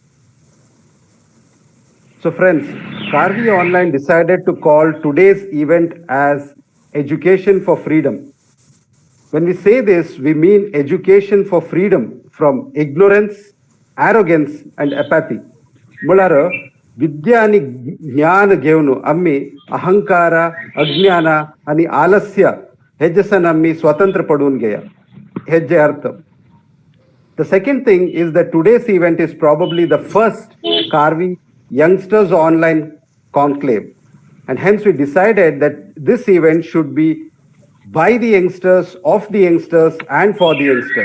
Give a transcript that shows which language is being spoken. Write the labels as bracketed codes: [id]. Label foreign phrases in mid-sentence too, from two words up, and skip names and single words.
[en] So, friends, Carvi Online decided to call today's event as Education for Freedom. When we say this, we mean education for freedom from ignorance, arrogance, and apathy. [kok] मुळार विद्या आणि ज्ञान घेऊन आम्ही अहंकार अज्ञान आणि आलस्य हेजेसन आम्ही स्वतंत्र पडून घेया हेजे अर्थ. [en] The second thing is that today's event is probably the first Carvi Youngsters Online Conclave. And hence we decided that this event should be by the youngsters, of the youngsters, and for the youngsters.